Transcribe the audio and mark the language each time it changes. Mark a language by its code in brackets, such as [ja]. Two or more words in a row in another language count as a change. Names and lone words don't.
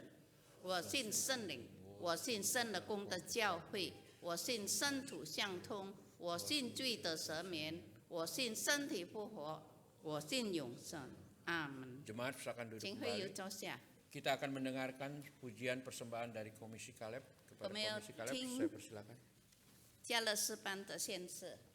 [zh] 我信圣灵，我信圣的公的教会，我信圣土相通，我信罪的赦免，我信身体复活，我信永生。Amin. [id] Jemaat silakan duduk [zh] 请会友 [id] kembali. [zh] 坐下。 [id] Kita akan mendengarkan pujian persembahan dari Komisi Kaleb. Kepada Komisi Kaleb, saya persilakan. [zh] 加勒斯班的献赐。